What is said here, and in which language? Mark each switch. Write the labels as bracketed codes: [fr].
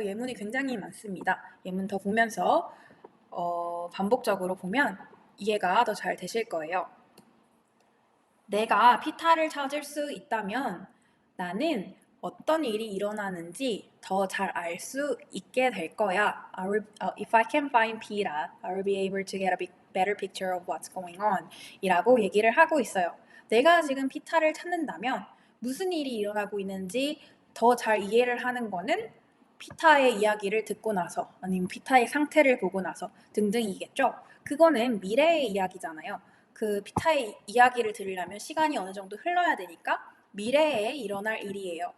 [ko] 예문이 굉장히 많습니다. 예문 더 보면서 반복적으로 보면 이해가 더 잘 되실 거예요. 내가 피타를 찾을 수 있다면 나는 어떤 일이 일어나는지 더 잘 알 수 있게 될 거야. [en] If I can find Pita, I will be able to get a better picture of what's going on [ko] 이라고 얘기를 하고 있어요. 내가 지금 피타를 찾는다면 무슨 일이 일어나고 있는지 더 잘 이해를 하는 거는 피타의 이야기를 듣고 나서 아니면 피타의 상태를 보고 나서 등등이겠죠. 그거는 미래의 이야기잖아요. 그 피타의 이야기를 들으려면 시간이 어느 정도 흘러야 되니까 미래에 일어날 일이에요.